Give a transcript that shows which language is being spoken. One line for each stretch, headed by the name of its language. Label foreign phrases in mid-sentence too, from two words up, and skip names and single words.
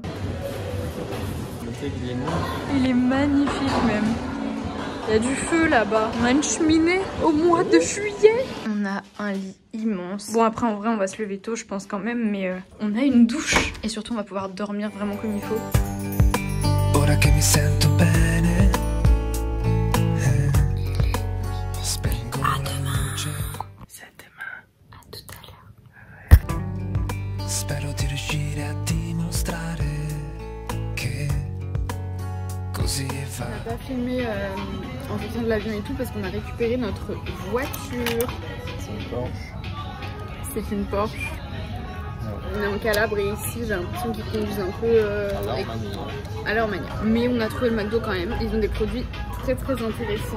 French: L'hôtel, il est neuf. Il est magnifique même. Il y a du feu là-bas. On a une cheminée au mois de juillet. On a un lit immense. Bon, après, en vrai, on va se lever tôt, je pense quand même, mais on a une douche. Et surtout, on va pouvoir dormir vraiment comme il faut.
Italian: Ora che mi sento bene.
French: À demain. C'est à demain. À tout à l'heure.
Italian: Spero di riuscire a dimostrare che così va.
French: On n'a pas filmé en sortant de l'avion et tout parce qu'on a récupéré notre voiture. C'est une Porsche. C'est une Porsche. Ah. On est en Calabre et ici j'ai l'impression qu'ils conduisent un peu à leur manière. Mais on a trouvé le McDo quand même. Ils ont des produits très intéressants.